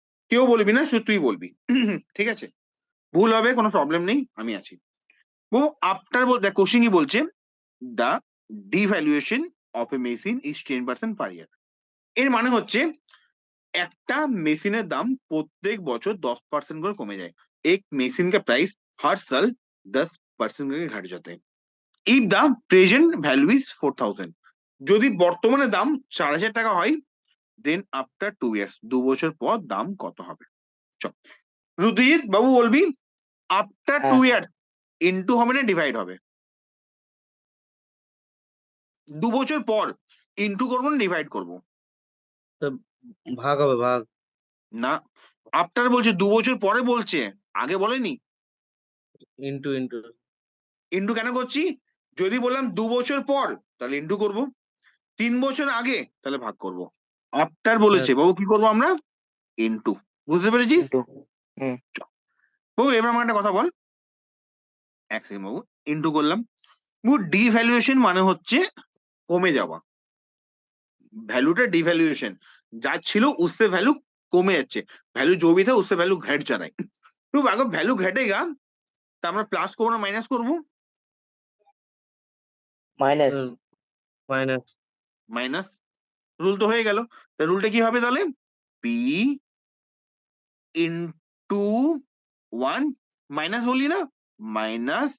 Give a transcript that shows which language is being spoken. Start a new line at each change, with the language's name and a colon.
Bangla: কেউ বলবি না, শুধু তুই বলবি, ঠিক আছে? ভুল হবে, কোনো প্রবলেম নেই, আমি আছি। ও আফটার দেখ কোশ্চেন কি বলছে,
English: The devaluation of a machine is 10% per year.
Bangla: এর মানে হচ্ছে একটা মেশিনের দাম প্রত্যেক বছর 10% করে কমে যায়।
Hindi: एक मेसिन का प्राइस हर साल 10% করে ঘাট যাতে।
English: if the present value is 4000,
Bangla: যদি বর্তমানে দাম 4000 টাকা হয়,
English: then after 2 years,
Bangla: 2 বছর পর দাম কত হবে? চল রুদ্রজিৎ বাবু বলবি, আফটার 2 ইয়ার্স ইনটু হবে না ডিভাইড হবে? 2 বছর পর ইনটু করবো না ডিভাইড করবো? ভাগ হবে, ভাগ। না, আফটার বলছে 2 বছর পরে বলছে, আগে বলেনি। Into into. ইনটু কেন করছি? যদি বললাম 2 বছর পর তাহলে ইনটু করব, 3 বছর আগে তাহলে ভাগ করব। আফটার বলেছে বাবু, কি করবো আমরা? ইনটু। বুঝতে পেরেছিস বাবু? এবার আমার একটা কথা বল, এক সেকেন্ড বাবু। ইনটু করলাম বাবু, ডিভ্যালুয়েশন মানে হচ্ছে কমে যাওয়া, ভ্যালুটা डिवैल्यूएशन, যা ছিল
Hindi: उससे वैल्यू
Bangla: কমে যাচ্ছে,
Hindi: वैल्यू जो भी था उससे वैल्यू घट जा रहा है। तो अगर वैल्यू घटेगा तो
Bangla: আমরা প্লাস করবো না মাইনাস করবো? মাইনাস। মাইনাস। মাইনাস। রুল তো হয়ে গেল, তা রুলটা কি হবে তাহলে? পি ইনটু 1 মাইনাস বলি না, মাইনাস